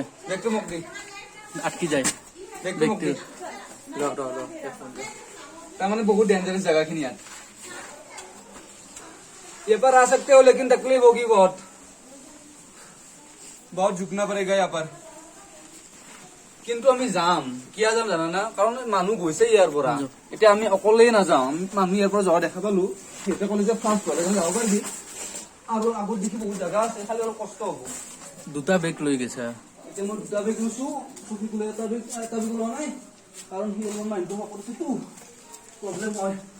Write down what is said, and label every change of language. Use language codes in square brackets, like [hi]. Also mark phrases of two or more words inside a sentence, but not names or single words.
[as] বেগটো মোক দি আটকি যায় বেগটো মোক দি তাৰমানে [hi] बहुत डेंजरस जगह [as] খিনি [hi] यार ये पर आ सकते हो लेकिन तकलीफ होगी बहुत झुकना पड़ेगा यहाँ पर [as] কিন্তু আমি যাম কিয় যাম জানা না কাৰণ মানুহ গৈছে ইয়াৰ পৰা এতিয়া আমি অকলেই নাযাওঁ মানুহ ইয়াৰ পৰা যোৱা দেখা পালো সিহঁতে ক'লে যে ফাৰ্ষ্ট গ'লে যাব পাৰিবি আৰু আগত দেখি বহুত জাগা আছে খালি অলপ কষ্ট হ'ব দুটা বেগ লৈ গৈছে এতিয়া মই দুটা বেগ লৈছো সুধিলে এটা বেগ লোৱা নাই কাৰণ সি অলপ মাইণ্ডটো কৰিছেতো প্ৰব্লেম হয়